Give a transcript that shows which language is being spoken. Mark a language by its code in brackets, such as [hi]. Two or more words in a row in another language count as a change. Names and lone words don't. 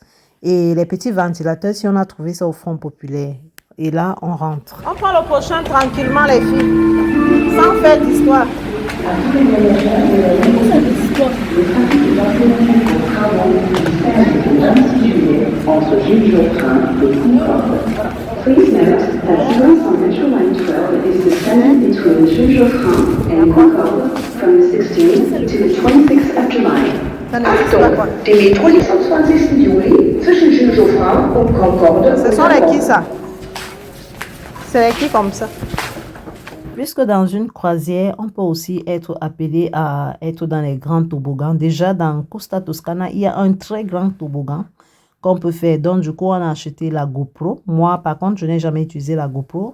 [fr] Et les petits ventilateurs, si on a trouvé ça au Front Populaire. Et là, on rentre. On prend le prochain tranquillement, les filles. Sans faire d'histoire. Entre Jules-Joffrin et Concorde. [en] Please note that service on Metro Line 12 is suspended between Jules-Joffrin and Concorde from the 16th to the 26th of July. [de] Achtung, die Metro liegt am 20. Juli zwischen Jules-Joffrin und Concorde. [fr] Ce sont les qui ça? C'est les qui comme ça? Puisque dans une croisière, on peut aussi être appelé à être dans les grands toboggans. Déjà, dans Costa Toscana, il y a un très grand toboggan qu'on peut faire. Donc, du coup, on a acheté la GoPro. Moi, par contre, je n'ai jamais utilisé la GoPro.